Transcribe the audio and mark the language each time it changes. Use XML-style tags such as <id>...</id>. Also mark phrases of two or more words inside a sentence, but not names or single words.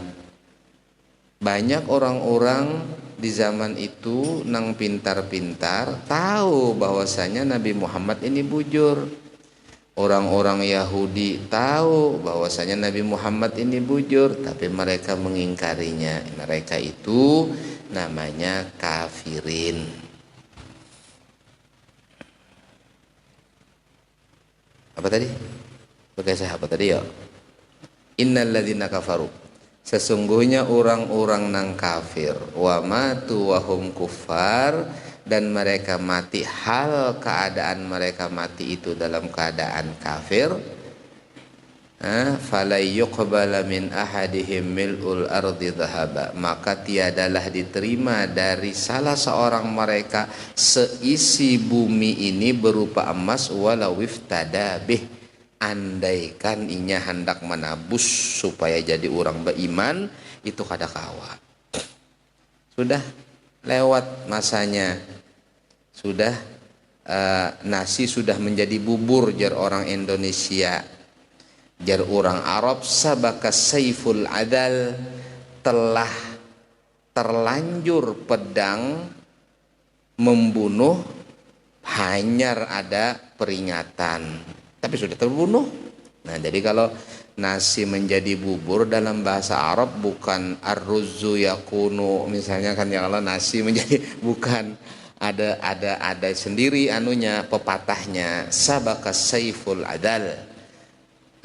<id>Banyak orang-orang di zaman itu nang pintar-pintar tahu bahwasanya Nabi Muhammad ini bujur. Orang-orang Yahudi tahu bahwasanya Nabi Muhammad ini bujur, tapi mereka mengingkarinya. Mereka itu namanya kafirin. Apa tadi? Pakai saya apa tadi ya?</id> <ar>إن الذين كفروا.</ar> <id>Sesungguhnya orang-orang nang kafir,</id> <ar>وماتوا وهم كفار,</ar> <id>dan mereka mati hal keadaan mereka mati itu dalam keadaan kafir.</id> <ar>فلن يقبل من أحدهم ملء الأرض ذهبا,</ar> <id>maka tiadalah diterima dari salah seorang mereka seisi bumi ini berupa emas</id> <ar>ولو افتدى به,</ar> <id>andaikan inya hendak menabus supaya jadi orang beriman, itu</id> <bjn>kada kawa.</bjn> <id>Sudah lewat masanya. Sudah nasi sudah menjadi bubur jar orang Indonesia, jar orang Arab.</id> <ar>سبق السيف العذل,</ar> <id>telah terlanjur pedang membunuh, hanyar ada peringatan, tapi sudah terbunuh. Nah, jadi kalau nasi menjadi bubur dalam bahasa Arab bukan</id> <ar>الرز يكون</ar> <id>misalnya kan, ya kalau nasi menjadi bukan, ada sendiri anunya, pepatahnya</id> <ar>سبق السيف العذل.</ar>